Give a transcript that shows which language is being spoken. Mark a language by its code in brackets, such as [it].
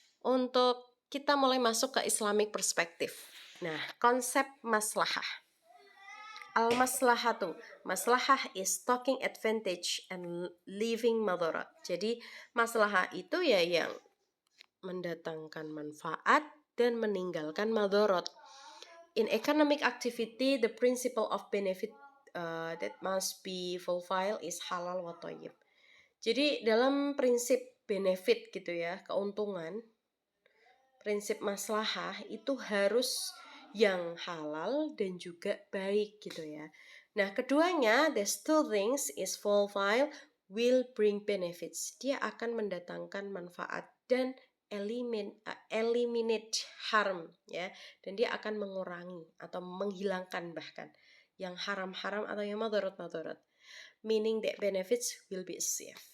[id] Untuk kita mulai masuk ke Islamic perspektif. Nah, konsep maslahah. Al-maslahatu. [en] Maslahah is taking advantage and leaving madarat. [id] Jadi, maslahah itu ya yang mendatangkan manfaat dan meninggalkan madarat. [en] In economic activity, the principle of benefit that must be fulfilled is halal wa thayyib. [id] Jadi dalam prinsip benefit gitu ya, keuntungan, prinsip maslahah itu harus yang halal dan juga baik gitu ya. [en] Nah, keduanya, these two things is fulfilled will bring benefits. [id] Dia akan mendatangkan manfaat dan [en] eliminate harm [id] ya, dan dia akan mengurangi atau menghilangkan bahkan yang haram-haram atau yang madarat-madarat. [en] meaning that benefits will be achieved.